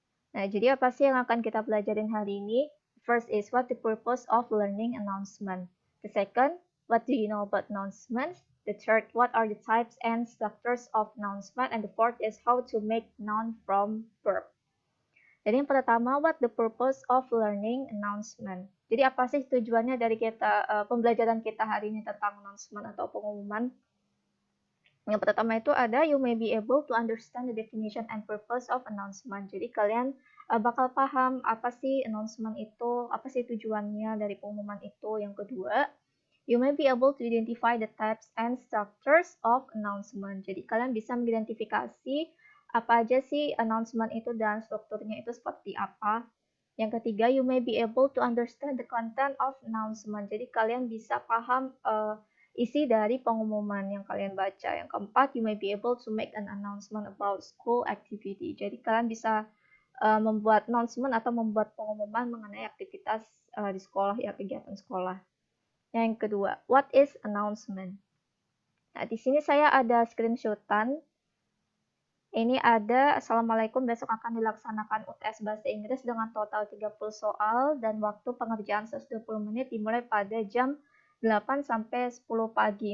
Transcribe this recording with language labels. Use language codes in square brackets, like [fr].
[id] Nah, jadi apa sih yang akan kita pelajarin hari ini? [en] First is what the purpose of learning announcement. The second, what do you know about announcement? The third, what are the types and structures of announcement? And the fourth is how to make noun from verb. [id] Jadi yang pertama, [en] what the purpose of learning announcement? [id] Jadi apa sih tujuannya dari kita pembelajaran kita hari ini tentang announcement atau pengumuman? Yang pertama itu ada [en] you may be able to understand the definition and purpose of announcement. [id] Jadi kalian bakal paham apa sih announcement itu, apa sih tujuannya dari pengumuman itu. Yang kedua, [en] you may be able to identify the types and structures of announcement. [id] Jadi kalian bisa mengidentifikasi apa aja sih announcement itu dan strukturnya itu seperti apa. Yang ketiga, [en] you may be able to understand the content of announcement. [id] Jadi kalian bisa paham isi dari pengumuman yang kalian baca. Yang keempat, [en] you may be able to make an announcement about school activity. [id] Jadi kalian bisa membuat announcement atau membuat pengumuman mengenai aktivitas di sekolah ya, kegiatan sekolah. Yang kedua, [en] what is announcement? [id] Nah, di sini saya ada screenshotan. Ini ada, Assalamualaikum, besok akan dilaksanakan UTS Bahasa Inggris dengan total 30 soal dan waktu pengerjaan 120 menit dimulai pada jam 8 sampai 10 pagi.